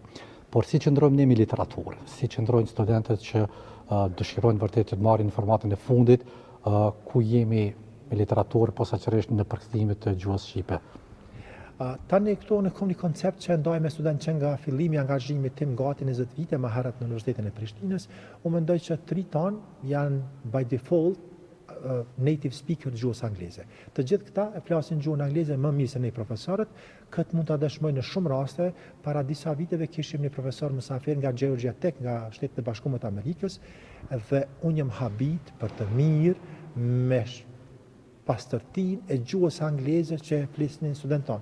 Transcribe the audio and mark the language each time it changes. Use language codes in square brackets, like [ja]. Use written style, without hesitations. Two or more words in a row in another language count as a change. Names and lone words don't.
[sq] Por si qëndrojmë ne me literaturë, si qëndrojnë studentët që dëshirojnë vërtet të marrin në formatin e fundit, ku jemi me literaturë, posaçërisht në përkthimit të gjuhës shqipe. Tani këtu në kom një koncept që ndaj me student që nga fillimi angazhimit tim gati 20 vite më herët në Universitetin e Prishtinës, u mendoj që 3 tanë janë [en] by default native speaker [sq] gjuhës angleze. Të gjithë këta e flasin gjuhën angleze më mirë se ne profesorët. Këtë mund ta dëshmoj në shumë raste. Para disa viteve kishim një profesor mysafir nga Georgia Tech, nga Shtetet e Bashkuara të Amerikës, dhe unë jam habit për të mirë me pastërtinë e gjuhës angleze që flisnin studentët.